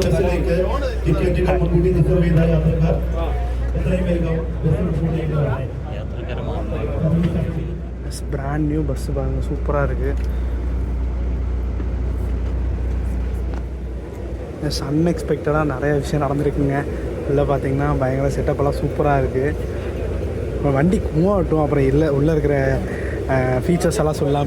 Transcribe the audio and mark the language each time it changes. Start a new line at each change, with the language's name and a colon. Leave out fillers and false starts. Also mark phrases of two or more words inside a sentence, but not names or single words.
Malayalam: ബസ്സിലേക്ക് ടിക്കറ്റുകൾ മുൻകൂട്ടി റിസർവ് ചെയ്ത യാത്രക്കാർ എത്രയും വേഗം
English: brand new bus
Tamil: பாருங்கள், சூப்பராக இருக்குது.
English: yes, unexpectedly
Tamil: நிறைய விஷயம் நடந்திருக்குங்க. உள்ளே பார்த்தீங்கன்னா பயங்கர செட்டப்பெல்லாம் சூப்பராக இருக்குது. இப்போ வண்டி மூவாகட்டும், அப்புறம் உள்ளே இருக்கிற ஃபீச்சர்ஸ் எல்லாம் சொல்லலாம்.